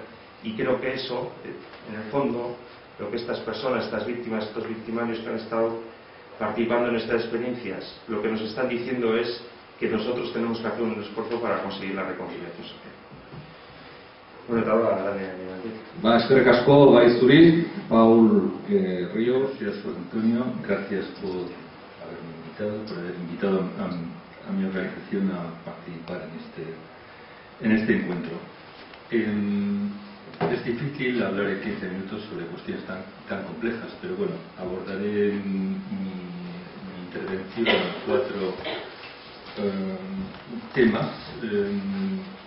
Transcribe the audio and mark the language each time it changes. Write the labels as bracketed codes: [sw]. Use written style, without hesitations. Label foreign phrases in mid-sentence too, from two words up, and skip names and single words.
[es] Y creo que eso, en el fondo, lo que estas personas, estas víctimas, estos victimarios que han estado participando en estas experiencias, lo que nos están diciendo es que nosotros tenemos que hacer un esfuerzo para conseguir la reconciliación social. Bueno, eta ahora, dale. [eu] Eskerrik asko, bai zuri, [es] Paul Ríos y a su Antonio, gracias por haber invitado a mi organización a participar en este encuentro. Es difícil hablar en 15 minutos sobre cuestiones tan complejas, pero bueno, abordaré mi intervención en 4 temas que